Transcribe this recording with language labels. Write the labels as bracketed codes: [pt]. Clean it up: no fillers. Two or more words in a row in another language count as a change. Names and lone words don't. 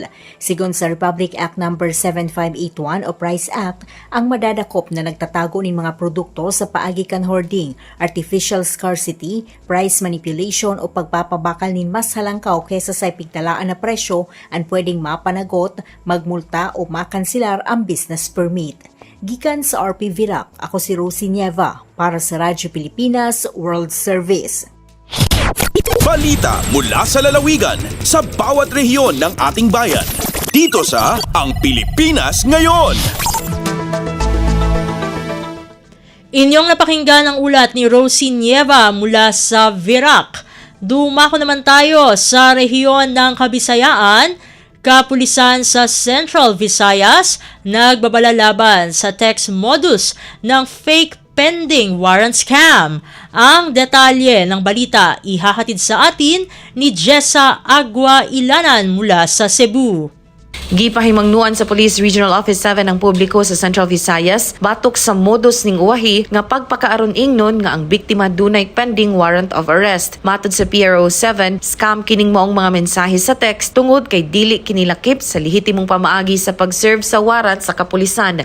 [bik] Sigon sa Republic Act No. 7581 o Price Act, ang madadakop na nagtatago nin mga produkto sa paagi kan hoarding, [en] artificial scarcity, price manipulation [bik] o pagpapabakal nin mas halangkaw kesa sa ipigtalaan na presyo ang pwedeng mapanagot, magmulta o makansilar ang business permit. Gikan sa RP VIRAC, ako si Rosie Nieva para sa Radyo Pilipinas World Service. [tl] Balita mula sa lalawigan sa bawat rehiyon ng ating bayan. Dito sa Ang Pilipinas Ngayon. Inyong napakinggan ang ulat ni Rosie Nieva mula sa VIRAC. Dumako naman tayo sa rehiyon ng Kabisayaan. Kapulisan sa Central Visayas nagbabalalaban sa text modus ng fake pending warrant scam. Ang detalye ng balita ihahatid sa atin ni Jessa Agua Ilanan mula sa Cebu. [ceb] Gipahimangnuan sa Police Regional Office 7 ang publiko sa Central Visayas batok sa modus ning uwahi nga pagpakaaron ingnon nga ang biktima dunay [en] pending warrant of arrest. [ceb] Matod sa PRO 7, scam kining maong mga mensahe sa text tungod kay dili kinilakip sa lehitimong pamaagi sa pag-serve sa warrant sa kapulisan.